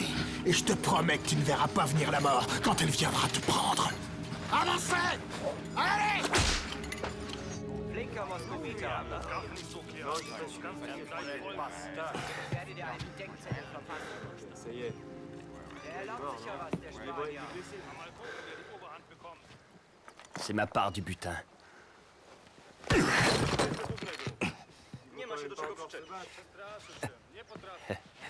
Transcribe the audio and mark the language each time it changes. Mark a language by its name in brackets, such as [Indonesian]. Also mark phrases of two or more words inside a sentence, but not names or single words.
[French] Et je te promets que tu ne verras pas venir la mort quand elle viendra te prendre. Avancez! Allez! [German] Blinker Moskowiter. Ich werde dir einen Denkzettel verpassen. Der erlaubt sich ja was, der Spanier. [French] C'est ma part du butin. [Polish] Nie ma się do czego przyczepić. Nie potrafię.